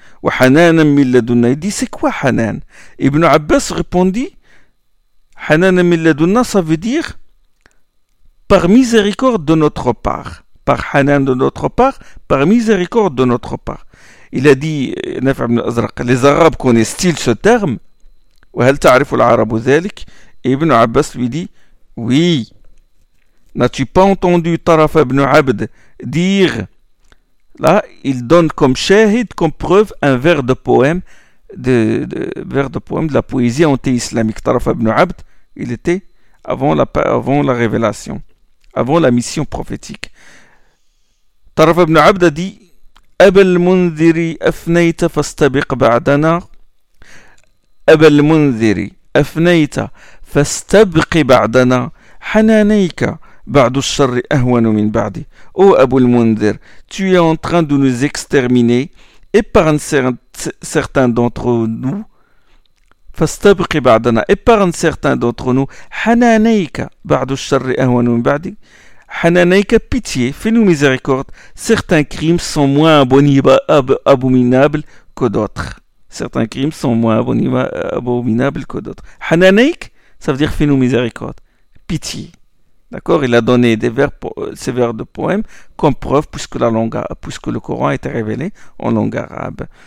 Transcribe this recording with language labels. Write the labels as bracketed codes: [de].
[ar] Wa Hananan min ladunna, [fr] il dit, c'est quoi Hanan? Ibn Abbas répondit, [ar] Hananan min ladunna, [fr] ça veut dire par miséricorde de notre part. Par Hanan de notre part, par miséricorde de notre part. Il a dit, Nafi ibn al-Azraq, les Arabes connaissent-ils ce terme? [ar] وهل تعرف العرب ذلك؟ ابن عباس [fr] lui dit oui. N'as-tu pas entendu Taraf ibn Abd dire? Là, il donne comme shahid, comme preuve, un vers de poème de la poésie anti-islamique. Taraf ibn Abd, il était avant la révélation, avant la mission prophétique. Taraf ibn Abd a dit [ar] أبا المنذر أفنيت فاستبق بعدنا. أبا المنذر أفنيت فاستبق بعدنا حنانيك بعد الشر أهون من بعدي. [fr] Ô Abu al-Mundhir, tu es en train de nous exterminer, épargne certains d'entre nous. [ar] فاستبق بعدنا, [fr] épargne certains d'entre nous. [ar] حنانيك بعد الشر أهون من بعدي. [fr] حنانيك, pitié, fais-nous miséricorde. Certains crimes sont moins abominables que d'autres. Certains crimes sont moins abominables que d'autres. Hananeik, ça veut dire fais-nous miséricorde, pitié. D'accord, il a donné ces vers de poème comme preuve puisque le Coran a été révélé en langue arabe.